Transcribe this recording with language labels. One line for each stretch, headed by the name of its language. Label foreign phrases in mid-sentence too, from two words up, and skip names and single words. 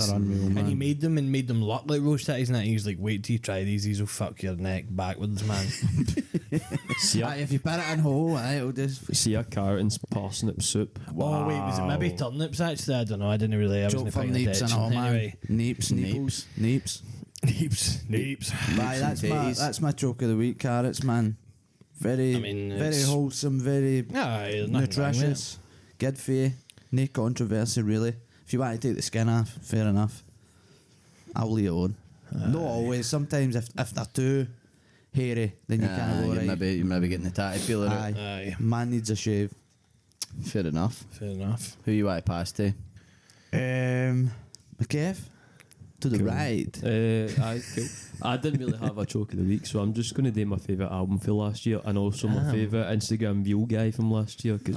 English: they're unreal, and he man. made them look like roast tatties, and that he's like, wait till you try these. These will fuck your neck backwards, man. See Aye, a, if you put it in whole, it'll just. see a carrot and parsnip soup. Oh wait, was it maybe Wow. turnips? Actually, I don't know. I didn't really. I Joke wasn't from paying Neeps and attention. all, man. Anyway, Neeps. neeps. Aye, and that's my joke of the week. Carrots, man. Very, I mean, very it's- wholesome, very Aye, there's nothing wrong with it. nutritious, good for you. No controversy, really. If you want to take the skin off, fair enough. I'll leave it on. Not always. Sometimes if they're too hairy, then you can't go you're right. maybe getting the tatty peeler out. Aye. Aye, Man needs a shave. Fair enough. fair enough. Who you want to pass to? McKev, to the Cool. right. Aye, cool. I didn't really have a choke of the week, so I'm just going to do my favourite album for last year and also my favourite Instagram view guy from last year because